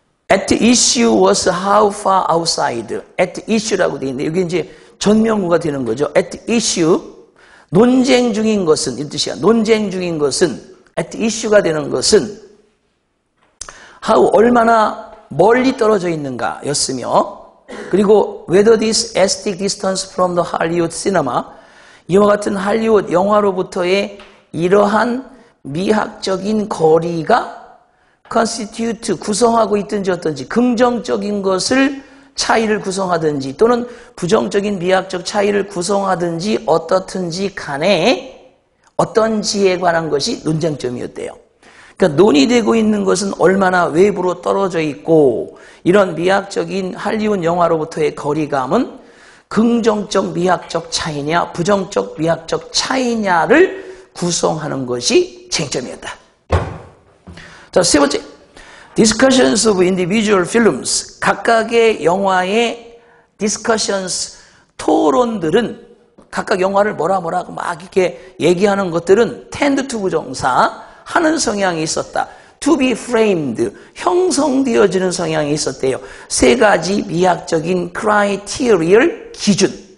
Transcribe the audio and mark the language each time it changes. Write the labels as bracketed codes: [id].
[en] At issue was how far outside. [ko] At issue라고 되어 있는데, 여기 이제 전명구가 되는 거죠. [en] At issue. [ko] 논쟁 중인 것은, 이 뜻이야. 논쟁 중인 것은, at issue가 되는 것은, how, 얼마나 멀리 떨어져 있는가 였으며, 그리고 [en] whether this aesthetic distance from the Hollywood cinema, [ko] 이와 같은 할리우드 영화로부터의 이러한 미학적인 거리가 constitute, 구성하고 있든지 어떤지, 긍정적인 것을 차이를 구성하든지 또는 부정적인 미학적 차이를 구성하든지 어떻든지 간에 어떤지에 관한 것이 논쟁점이었대요. 그러니까 논의되고 있는 것은 얼마나 외부로 떨어져 있고 이런 미학적인 할리우드 영화로부터의 거리감은 긍정적 미학적 차이냐 부정적 미학적 차이냐를 구성하는 것이 쟁점이었다. 자, 세 번째. [en] Discussions of individual films. [ko] 각각의 영화의 discussions, 토론들은 각각 영화를 뭐라고 막 이렇게 얘기하는 것들은 [en] tend to [ko] 부정사, 하는 성향이 있었다. [en] To be framed, [ko] 형성되어지는 성향이 있었대요. 세 가지 미학적인 criteria, 기준.